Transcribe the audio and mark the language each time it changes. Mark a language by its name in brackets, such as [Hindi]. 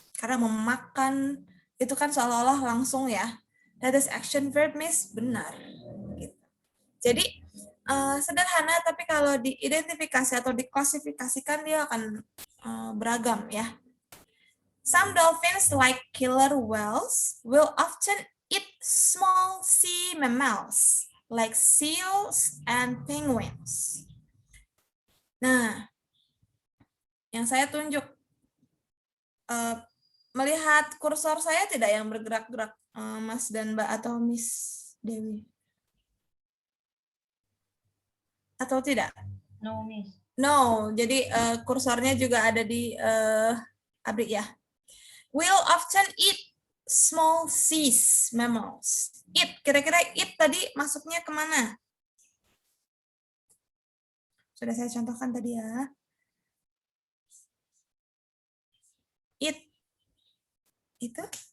[Indonesian] Karena memakan itu kan seolah-olah langsung ya. [English] That is action verb miss, [Indonesian] benar. Gitu. Jadi sederhana, tapi kalau diidentifikasi atau diklasifikasikan dia akan beragam ya. [English] Some dolphins, like killer whales, will often eat small sea mammals, like seals and penguins. [Indonesian] Nah, yang saya tunjuk, melihat kursor saya tidak yang bergerak-gerak, Mas dan Mbak atau Miss Dewi? Atau tidak? [English] No, Miss. [Indonesian] No, jadi kursornya juga ada di abrik ya. [English] Will often eat small sea mammals. [Indonesian] Eat, kira-kira eat tadi masuknya kemana? Sudah saya contohkan tadi ya. Eat. Itu?